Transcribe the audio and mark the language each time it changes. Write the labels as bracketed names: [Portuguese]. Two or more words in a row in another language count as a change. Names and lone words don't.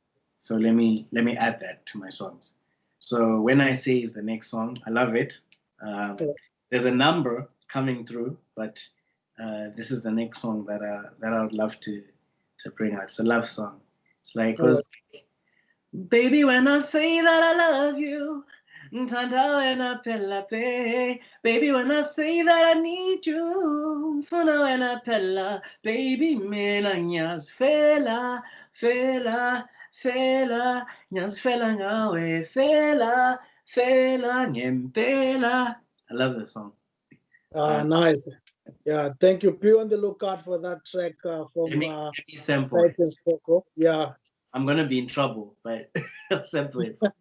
[English] So let me add that to my songs. So when I say is the next song, I love it. Um, Yeah. there's a number coming through, but this is the next song that I would love to bring out. It's a love song. It's like All right. goes, baby, when I say that I love you, [Zulu] Ntanda wena phela pe. [English] Baby, when I say that I need you, [Zulu] Mfuna wena phela. Baby, mina ngiyazifela, fela, fela, ngiyazifela ngawe, fela, fela, ngempela. [English] I love this song. Uh, Nice. Yeah. Thank you. Be on the lookout for that track let from me let me sample it. TYTAN Skhokho. Yeah. I'm gonna be in trouble, but I'll sample it.